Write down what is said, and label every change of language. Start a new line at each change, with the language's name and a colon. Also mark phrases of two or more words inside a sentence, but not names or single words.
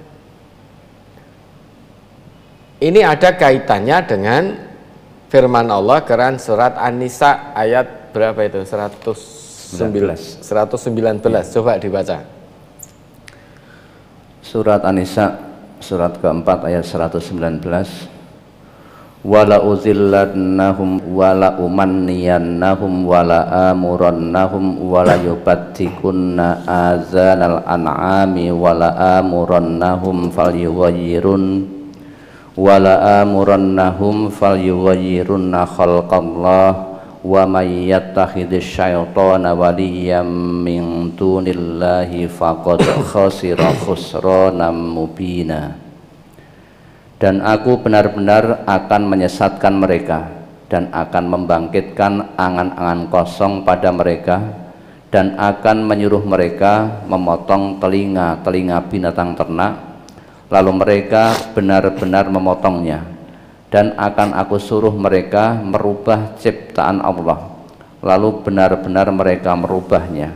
Indonesian: Ini ada kaitannya dengan firman Allah Quran surat An-Nisa ayat berapa itu? 119. Coba dibaca. Surat An-Nisa surat keempat ayat 119.
Arabic: ولأضلنهم ولأمنينهم ولآمرنهم وليبتكن آذان الأنعام ولآمرنهم فليغيرن ولآمرنهم فليغيرن خلق الله ومن يتخذ الشيطان وليا من دون الله فقد خسر خسرانا مبينا.
Indonesian: Dan aku benar-benar akan menyesatkan mereka dan akan membangkitkan angan-angan kosong pada mereka dan akan menyuruh mereka memotong telinga-telinga binatang ternak, lalu mereka benar-benar memotongnya, dan akan aku suruh mereka merubah ciptaan Allah, lalu benar-benar mereka merubahnya.